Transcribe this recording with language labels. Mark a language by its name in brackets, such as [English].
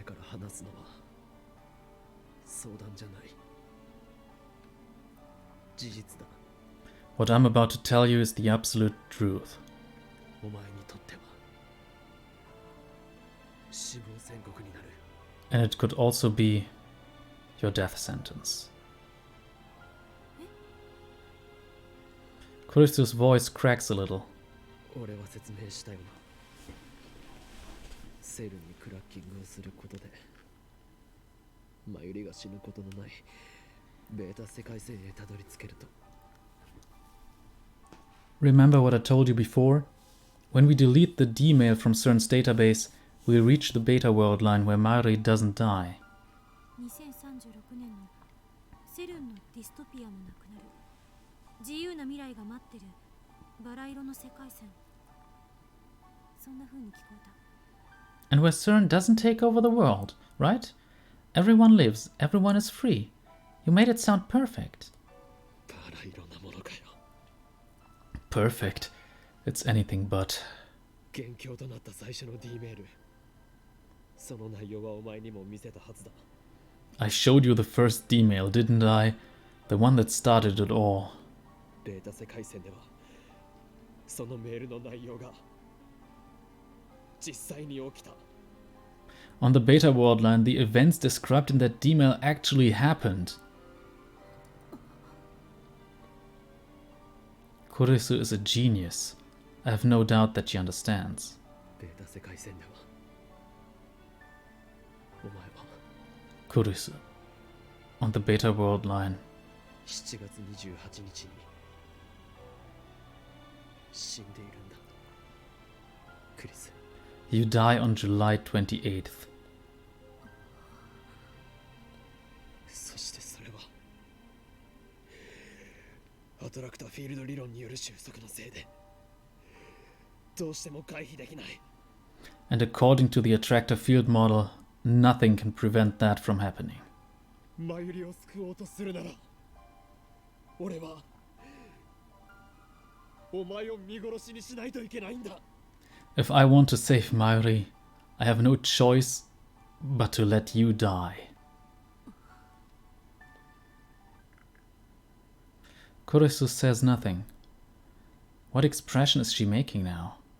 [Japanese] 話すのは相談じゃない。事実だ。 [English] What I'm about to tell you is the absolute truth. [Japanese] お前にとっては死亡宣告になる。 [English] And it could also be your death sentence. Kurisu's voice cracks a little. [Japanese] 俺は説明したよな。セルにクラッキングをすることでマユリが死ぬことのないベータ世界線へたどり着けると。 [English] Remember what I told you before? When we delete the D-mail from CERN's database, we'll reach the beta world line where Mayuri doesn't die. [Japanese] 2036年のセルンのディストピアもなくなる。自由な未来が待ってるバラ色の世界線。そんな風に聞こえた。 [English] And where CERN doesn't take over the world, right? Everyone lives, everyone is free. You made it sound perfect. [Japanese] バラ色なものかよ。 [English] Perfect. It's anything but. [Japanese] 元凶となった最初の D メール。その内容はお前にも見せたはずだ。 [English] I showed you the first D-mail, didn't I? The one that started it all. [Japanese] ベータ世界線ではそのメールの内容が実際に起きた。 [English] On the beta world line, the events described in that D-mail actually happened. Kurisu is a genius. I have no doubt that she understands. [Japanese] ベータ世界線ではお前は [English] Kurisu. On the beta world line. [Japanese] 7月28日に死んでいるんだ。クリス。 [English] You die on July 28th. [Japanese] そしてそれはアトラクターフィールド理論による収束のせいでどうしても回避できない。 [English] And according to the attractor field model, nothing can prevent that from happening. [Japanese] マユリを救おうとするなら俺はお前を見殺しにしないといけないんだ。 [English] If I want to save Mayuri, I have no choice but to let you die. Kurisu says nothing. What expression is she making now?